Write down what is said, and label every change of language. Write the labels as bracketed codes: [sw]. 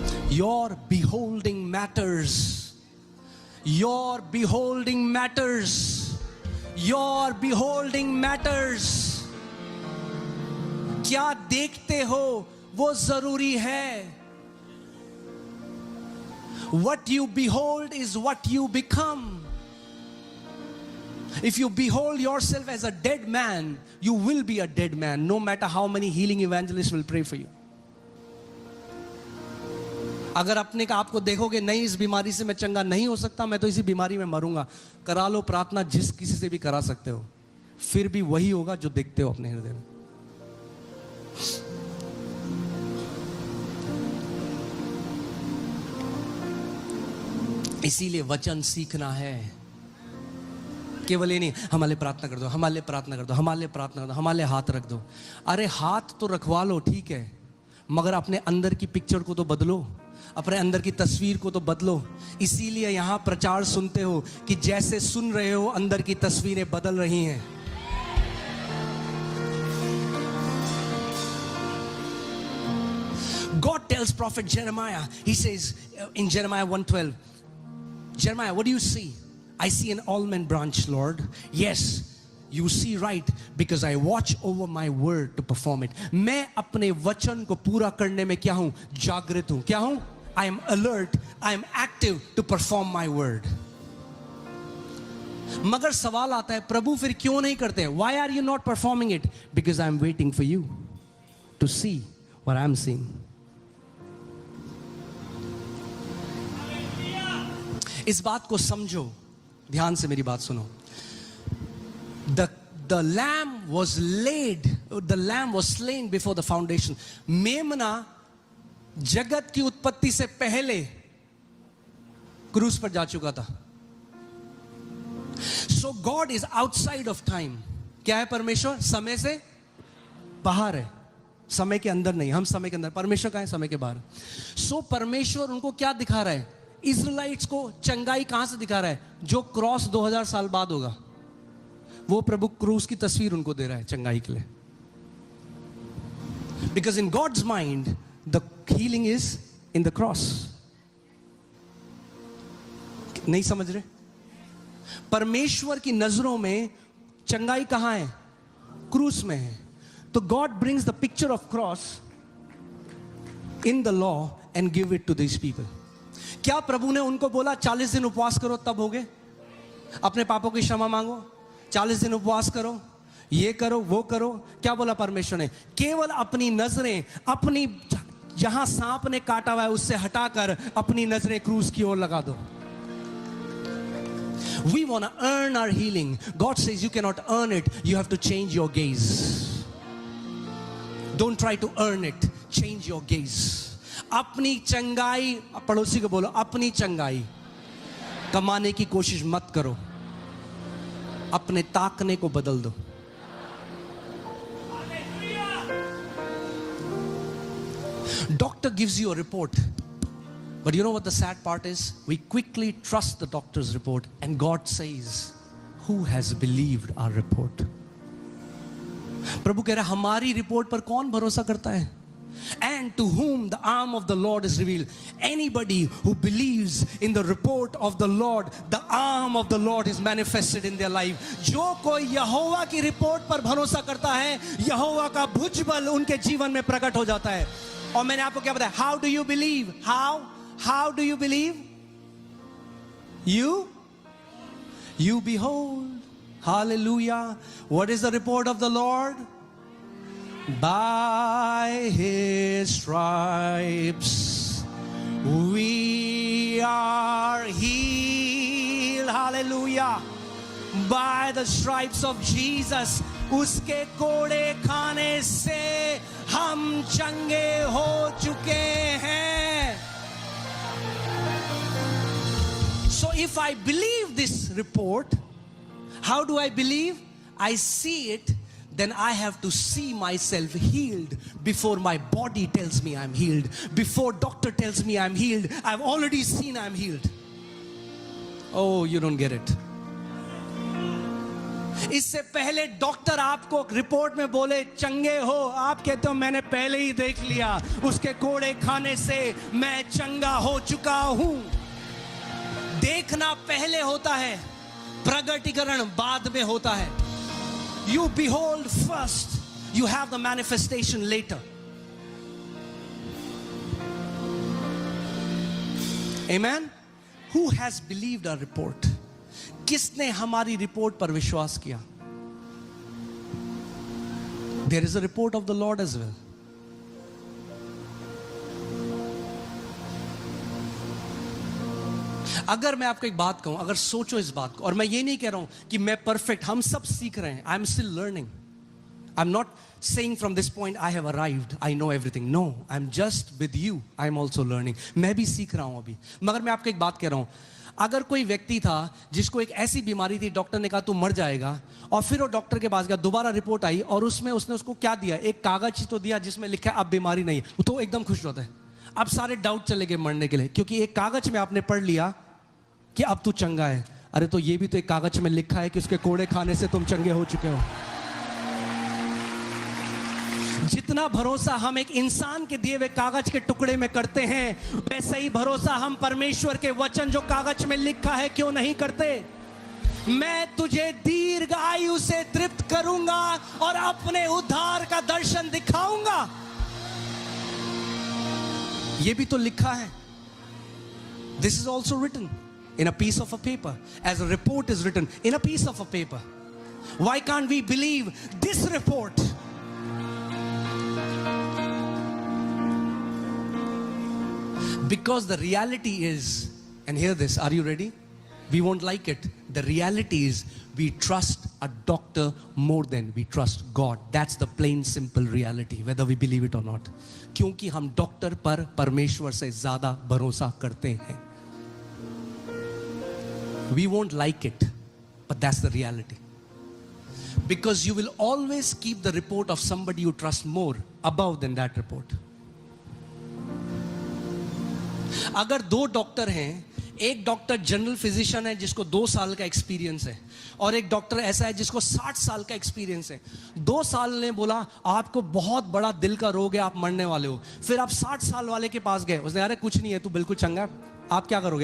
[en] Your beholding matters. Your beholding matters. Your beholding matters. [hi] क्या देखते हो वो जरूरी है। [en] What you behold is what you become. If you behold yourself as a dead man, you will be a dead man, no matter how many healing evangelists will pray for you. [hi] अगर अपने आप को देखोगे नहीं, इस बीमारी से मैं चंगा नहीं हो सकता, मैं तो इसी बीमारी में मरूंगा, करा लो प्रार्थना जिस किसी से भी करा सकते हो, फिर भी वही होगा जो देखते हो अपने हृदय में। इसीलिए वचन सीखना है। केवल ये नहीं हमारे प्रार्थना कर दो, हमारे प्रार्थना कर दो, हमारे प्रार्थना कर दो, हमारे हाथ रख दो। अरे हाथ तो रखवा लो, ठीक है, मगर अपने अंदर की पिक्चर को तो बदलो, अपने अंदर की तस्वीर को तो बदलो। इसीलिए यहां प्रचार सुनते हो कि जैसे सुन रहे हो अंदर की तस्वीरें बदल रही हैं। [en] God tells prophet Jeremiah, he says in Jeremiah 1:12, Jeremiah, what do you see? I see an almond branch, Lord. Yes, you see right, because I watch over my word to perform it. [hi] मैं अपने वचन को पूरा करने में क्या हूं? जागृत हूं। क्या हूं? [en] I am alert, I am active to perform my word. [hi] मगर सवाल आता है, प्रभु फिर क्यों नहीं करते? [en] Why are you not performing it? Because I am waiting for you to see what I am seeing. [hi] इस बात को समझो, ध्यान से मेरी बात सुनो। [en] The lamb was laid, the lamb was slain before the foundation. [hi] मेमना जगत की उत्पत्ति से पहले क्रूस पर जा चुका था। [en] So God is outside of time. [hi] क्या है परमेश्वर? समय से बाहर है, समय के अंदर नहीं। हम समय के अंदर, परमेश्वर कहाँ है? समय के बाहर। So परमेश्वर उनको क्या दिखा रहा है? इज़राइलिट्स को चंगाई कहां से दिखा रहा है? जो क्रॉस 2000 साल बाद होगा, वो प्रभु क्रूस की तस्वीर उनको दे रहा है चंगाई के लिए। [en] Because in God's mind, the healing is in the cross. [hi] नहीं समझ रहे? परमेश्वर की नजरों में चंगाई कहां है? क्रूस में है। [en] तो God brings the picture of cross in the law and give it to these people. [hi] क्या प्रभु ने उनको बोला 40 दिन उपवास करो तब हो गए? अपने पापों की क्षमा मांगो, 40 दिन उपवास करो, ये करो, वो करो? क्या बोला परमेश्वर ने? केवल अपनी नजरें, अपनी जहां सांप ने काटा हुआ है उससे हटाकर अपनी नजरें क्रूस की ओर लगा दो। [en] We want to earn our healing. God says you cannot earn it, you have to change your gaze. Don't try to earn it, change your gaze. [hi] अपनी चंगाई, पड़ोसी को बोलो, अपनी चंगाई कमाने की कोशिश मत करो, अपने ताकने को बदल दो। [en] Doctor gives you a report, but you know what the sad part is? We quickly trust the doctor's report, and God says, who has believed our report? [hi] प्रभु कह रहा है, हमारी रिपोर्ट पर कौन भरोसा करता है? [en] And to whom the arm of the Lord is revealed. Anybody who believes in the report of the Lord, the arm of the Lord is manifested in their life. [hi] जो कोई यहोवा की रिपोर्ट पर भरोसा करता है, यहोवा का भुजबल उनके जीवन में प्रकट हो जाता है। और मैंने आपको क्या बताया? [en] How do you believe? How do you believe? You behold. Hallelujah. What is the report of the Lord? By his stripes we are healed. Hallelujah. By the stripes of Jesus, [hi] उसके कोड़े खाने से हम चंगे हो चुके हैं। [en] if I believe this report, how do I believe? I see it, then I have to see myself healed before my body tells me I'm healed. Before doctor tells me I'm healed, I've already seen I'm healed. Oh, you don't get it. [hi] इससे पहले doctor आपको report में बोले चंगे हो, आप कहते हो मैंने पहले ही देख लिया, उसके कोड़े खाने से मैं चंगा हो चुका हूं. देखना पहले होता है, प्रगटीकरण बाद में होता है. [en] You behold first, you have the manifestation later. Amen. Who has believed our report? [hi] किसने हमारी रिपोर्ट पर विश्वास किया? [en] There is a report of the Lord as well. [hi] अगर मैं आपको एक बात कहूं, अगर सोचो इस बात को, और मैं ये नहीं कह रहा हूं कि मैं परफेक्ट, हम सब सीख रहे हैं. [en] I am still learning. I am not saying from this point I have arrived, I know everything. No, I'm just with you. I'm also learning. [hi] मैं भी सीख रहा हूं अभी. मगर मैं आपको एक बात कह रहा हूं, अगर कोई व्यक्ति था जिसको एक ऐसी बीमारी थी, डॉक्टर ने कहा तू मर जाएगा, और फिर वो डॉक्टर के पास गया, दोबारा रिपोर्ट आई और उसमें उसने उसको क्या दिया? एक कागज तो दिया जिसमें लिखा है अब बीमारी नहीं है, तो एकदम खुश होता है. अब सारे डाउट चले गए मरने के लिए, क्योंकि एक कागज में आपने पढ़ लिया कि अब तू चंगा है. अरे तो ये भी तो एक कागज में लिखा है कि उसके कोड़े खाने से तुम चंगे हो चुके हो. जितना भरोसा हम एक इंसान के दिए हुए कागज के टुकड़े में करते हैं, वैसे ही भरोसा हम परमेश्वर के वचन जो कागज में लिखा है क्यों नहीं करते? मैं तुझे दीर्घ आयु से तृप्त करूंगा और अपने उद्धार का दर्शन दिखाऊंगा. ये भी तो लिखा है. [en] This is also written in a piece of a paper, as a report is written in a piece of a paper. Why can't we believe this report? Because the reality is, and hear this, are you ready? We won't like it. The reality is we trust a doctor more than we trust God. That's the plain simple reality, whether we believe it or not. [hi] क्योंकि हम doctor पर परमेश्वर से ज्यादा भरोसा करते हैं. [en] We won't like it, but that's the reality. Because you will always keep the report of somebody you trust more above than that report. [hi] अगर दो डॉक्टर हैं, एक डॉक्टर जनरल फिजिशियन है जिसको 2 साल का एक्सपीरियंस है, और एक डॉक्टर ऐसा है जिसको 60 साल का एक्सपीरियंस है. 2 साल ने बोला आपको बहुत बड़ा दिल का रोग है, आप मरने वाले हो. फिर आप 60 साल वाले के पास गए, उसने अरे कुछ नहीं है, तू बिल्कुल चंगा. आप क्या करोगे?